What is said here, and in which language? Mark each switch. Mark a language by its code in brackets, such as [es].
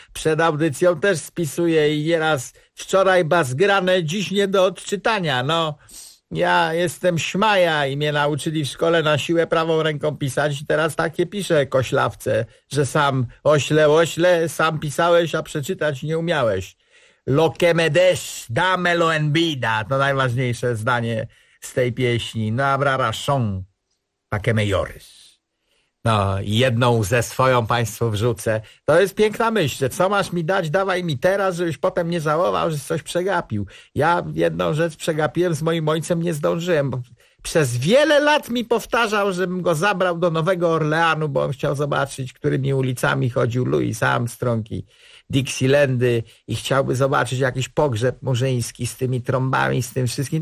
[pl] Przed audycją też spisuję i nieraz wczoraj basgranę, dziś nie do odczytania, no... Ja jestem Śmaja i mnie nauczyli w szkole na siłę prawą ręką pisać i teraz takie piszę koślawce, że sam ośle, ośle, sam pisałeś, a przeczytać nie umiałeś. [es] Lo que me des, dámelo en vida. [pl] To najważniejsze zdanie z tej pieśni. [es] No abra razón, pa que me llores. [pl] No i jedną ze swoją państwu wrzucę. To jest piękna myśl, że co masz mi dać, dawaj mi teraz, żebyś potem nie żałował, żeś coś przegapił. Ja jedną rzecz przegapiłem, z moim ojcem nie zdążyłem. Przez wiele lat mi powtarzał, żebym go zabrał do Nowego Orleanu, bo on chciał zobaczyć, którymi ulicami chodził Louis Armstrong i Dixielandy i chciałby zobaczyć jakiś pogrzeb murzyński z tymi trąbami, z tym wszystkim.